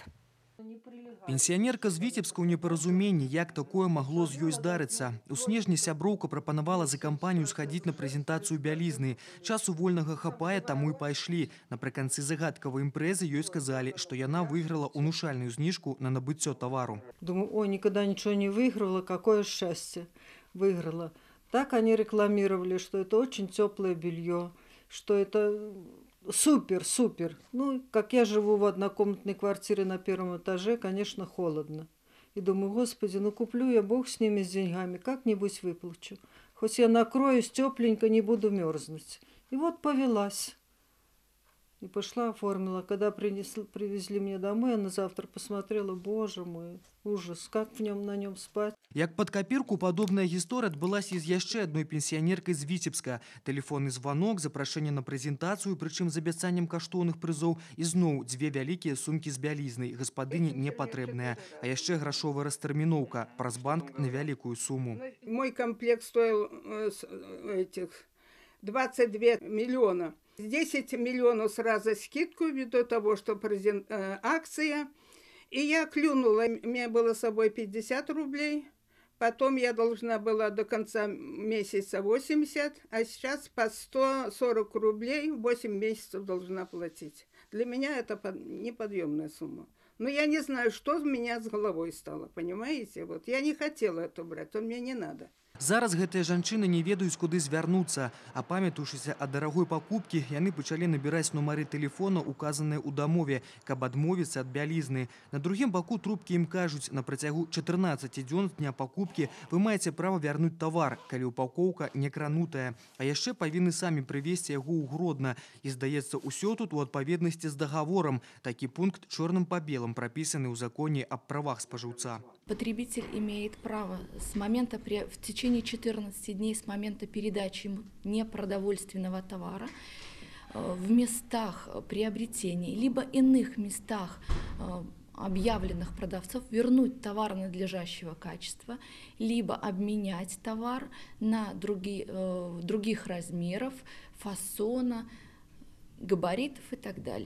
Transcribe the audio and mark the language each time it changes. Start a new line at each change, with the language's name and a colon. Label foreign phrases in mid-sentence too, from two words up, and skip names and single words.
Belarusian: Пенсіянерка з Віцебска ў непаразуменні, як такое магло з ёй здарыцца. У снежні сяброўка прапанавала за кампанію схадзіць на прэзентацыю бялізны. Часу вольнага хапае, таму і пайшлі. Напрыканцы загадкавай імпрэзы ёй сказалі, што яна выйграла унушальную знижку на набыццё тавару.
Russian: Думаю, ой, никогда ничего не выиграла, какое счастье выиграла. Так они рекламировали, что это очень теплое белье, что это супер, супер. Ну, как я живу в однокомнатной квартире на 1-м этаже, конечно, холодно. И думаю, господи, ну куплю я, бог с ними, с деньгами, как-нибудь выплачу. Хоть я накроюсь тепленько, не буду мерзнуть. И вот повелась. И пошла, оформила. Когда привезли мне домой, я на завтра посмотрела, боже мой, ужас, как на нем спать.
Belarusian: Як пад капірку, падобная гісторыя адбылася і з яшчэ адной пенсіянеркай з Віцебска. Тэлефонны званок, запрашэнне на прэзентацыю, прычым з абяцаннем каштоўных прызоў, і зноў дзве вялікія сумкі з бялізнай, гаспадыні не патрэбныя. А яшчэ грашовая растэрміноўка праз банк на вялікую суму.
Russian: Мой комплект стоил 22 миллиона. 10 миллионов сразу скидку ввиду того, что акция. И я клюнула, у меня было с собой 50 рублей. Потом я должна была до конца месяца 80, а сейчас по 140 рублей 8 месяцев должна платить. Для меня это неподъемная сумма. Но я не знаю, что у меня с головой стало, понимаете? Вот я не хотела это брать, то мне не надо.
Belarusian: Зараз гэтыя жанчыны не ведаюць, куды звярнуцца. А памятаючыся ад дарагой пакупкі, яны пачалі набіраць нумары тэлефона, указаныя ў дамове, каб адмовіцца ад бялізны. На другім баку трубкі ім кажуць, на працягу 14 дзён з дня пакупкі вы маеце права вярнуць тавар, калі упакоўка не кранутая. А яшчэ павінны самі прывезці яго ў Гродна. І, здаецца, усё тут у адпаведнасці з дагаворам. Такі пункт чорным па белым прапісаны ў законе аб правах спажыўца.
Russian: Потребитель имеет право в течение 14 дней с момента передачи ему непродовольственного товара в местах приобретения, либо иных местах объявленных продавцов вернуть товар надлежащего качества, либо обменять товар на других размеров, фасона, габаритов и так далее.